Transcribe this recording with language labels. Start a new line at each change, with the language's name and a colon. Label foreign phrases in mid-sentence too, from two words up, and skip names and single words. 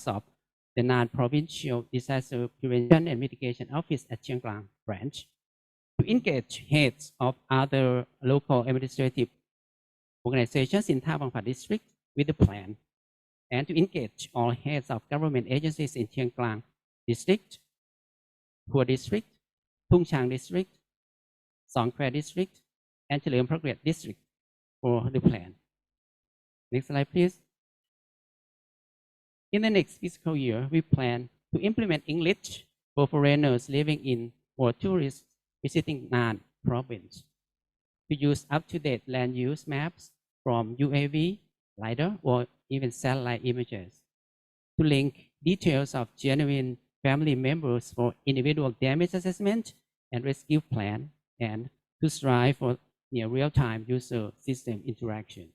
English: of the Nan Provincial Disaster Prevention and Mitigation Office at Chiang Klang branch, to engage heads of other local administrative organizations in Thabangpa district with the plan, and to engage all heads of government agencies in Chiang Klang district, Phua district, Thung Chang district, Song Khwae district, and Chalerm Phraket district for the plan. Next slide, please. In the next fiscal year, we plan to implement English for foreigners living in or tourists visiting Nan province, to use up-to-date land use maps from UAV, LiDAR, or even satellite images, to link details of genuine family members for individual damage assessment and rescue plan, and to strive for near real-time user system interaction.